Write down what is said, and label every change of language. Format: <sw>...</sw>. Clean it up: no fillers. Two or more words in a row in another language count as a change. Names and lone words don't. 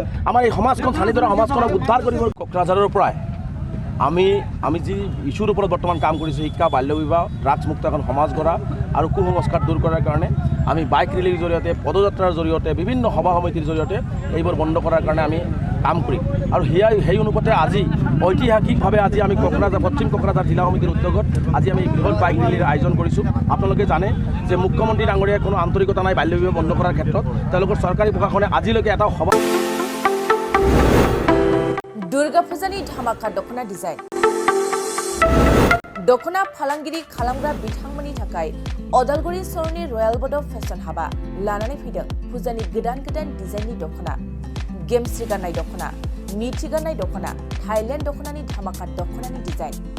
<as>আমাৰ এই সমাজখন ভাঙি ধৰা সমাজখনক উদ্ধাৰ কৰিব। কোকৰাঝাৰৰ পৰাই আমি যি ইছ্যুৰ ওপৰত বৰ্তমান কাম কৰিছোঁ, শিক্ষা, বাল্য বিবাহ, ড্ৰাগছ মুক্ত এখন সমাজ গঢ়া আৰু কুসংস্কাৰ দূৰ কৰাৰ কাৰণে আমি বাইক ৰেলীৰ জৰিয়তে, পদযাত্ৰাৰ জৰিয়তে, বিভিন্ন সভা সমিতিৰ জৰিয়তে এইবোৰ বন্ধ কৰাৰ কাৰণে আমি কাম কৰিম। আৰু সেই অনুপাতে আজি ঐতিহাসিকভাৱে আজি আমি পশ্চিম কোকৰাঝাৰ জিলা সমিতিৰ উদ্যোগত আজি আমি বৃহৎ বাইক ৰেলীৰ আয়োজন কৰিছোঁ। আপোনালোকে জানে যে মুখ্যমন্ত্ৰী ডাঙৰীয়াৰ কোনো আন্তৰিকতা নাই বাল্য বিবাহ বন্ধ কৰাৰ ক্ষেত্ৰত। তেওঁলোকৰ চৰকাৰী প্ৰশাসনে আজিলৈকে এটা সভা</as> <brx>दुर्गा फुजानि धामाका दखना डिजाइन दखना फालांगिरि खालामग्रा बिथांमोननि थाखाय अदालगुरि सहरनि रयेल बड फेशन हाबा लानानै फैदों फुजानि गोदान डिजाइननि दखना, गेमस्रि गाननाय दखना, मिथि गाननाय दखना, थाइलेण्ड दखनानि धामाका दखनानि डिजाइन।</brx>